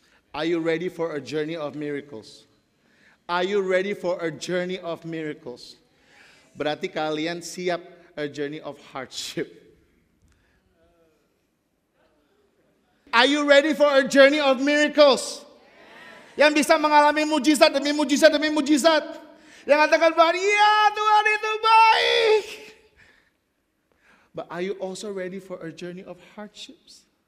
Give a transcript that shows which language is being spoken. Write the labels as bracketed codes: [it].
[en] Are you ready for a journey of miracles? Are you ready for a journey of miracles? [id] Berarti kalian siap [en] a journey of hardship. Are you ready for a journey of miracles? [id] Yang bisa mengalami mujizat demi mujizat demi mujizat. Yang katakan bahwa ya Tuhan itu baik. [en] But are you also ready for a journey of hardships?